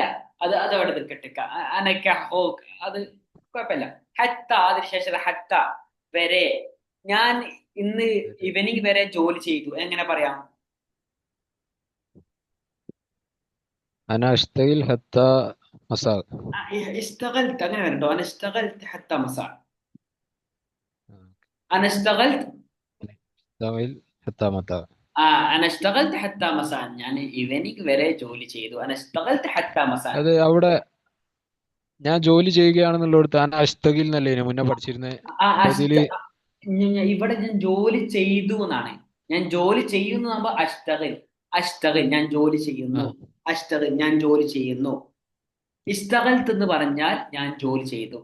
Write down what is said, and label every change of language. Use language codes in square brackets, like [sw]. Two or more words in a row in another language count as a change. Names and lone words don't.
[ml] അത് അവിടെ നിൽക്കട്ടെ. അനക്ക ഹോ അത് കുഴപ്പമില്ല. ഹത്ത അതിനുശേഷം ഹത്ത വരെ. ഞാൻ ഇന്ന് ഈവനിങ് വരെ ജോലി ചെയ്തു എങ്ങനെ പറയാം? [ar] أنا أشتغل حتى مساء. [ml] اشتغلت അങ്ങനെ വരട്ടോ. [ar] انا اشتغلت حتى مساء. انا اشتغلت أشتغل حتى مساء. انا اشتغلت حتى مساء. [ml] ഞാൻ ഈവനിങ് വരെ ജോലി ചെയ്തു. [ar] انا اشتغلت حتى مساء. [ml] അത് അവിടെ ഞാൻ ജോലി ചെയ്യുകയാണെന്നുള്ളടത്ത് [ar] أنا أشتغل [ml] എന്നല്ലേ ഇതിന് മുന്നേ പഠിച്ചിരുന്നത്. ആ അപ്പൊ അഷ്ട ഇതില് ഇവിടെ ഞാൻ ജോലി ചെയ്തു എന്നാണ്. ഞാൻ ജോലി ചെയ്യുന്നു ആകുമ്പോ അഷ്ടകിൽ. അഷ്ടകിൽ ഞാൻ ജോലി ആ, ചെയ്യുന്നു. അഷ്ടകിൽ ഞാൻ ജോലി ചെയ്യുന്നു. ഇസ്തകൽത്ത് എന്ന് പറഞ്ഞാൽ ഞാൻ ജോലി ചെയ്തു.